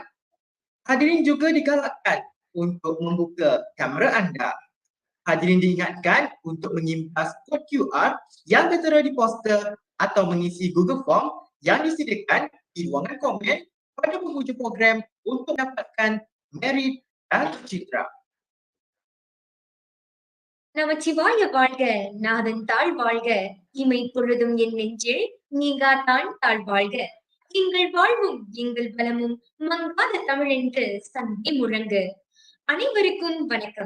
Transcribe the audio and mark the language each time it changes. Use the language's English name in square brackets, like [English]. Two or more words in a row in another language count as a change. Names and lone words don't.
[Malay] Hadirin juga digalakkan untuk membuka kamera anda. Hadirin diingatkan untuk menyimpan kod QR yang tertera di poster atau mengisi Google Form yang disediakan di ruangan komen pada penghujung program untuk mendapatkan merit dan citra. [Tamil] நமச்சிவாய வாழ்க, நாதன் தாழ் வாழ்க, இமை பொழுதும் என் நெஞ்சில் நீங்காதான் தாழ் வாழ்க. எங்கள் வாழ்வும் எங்கள் பலமும் மங்காத தமிழ் என்று சந்தி முழங்கு. அனைவருக்கும் வணக்கம்.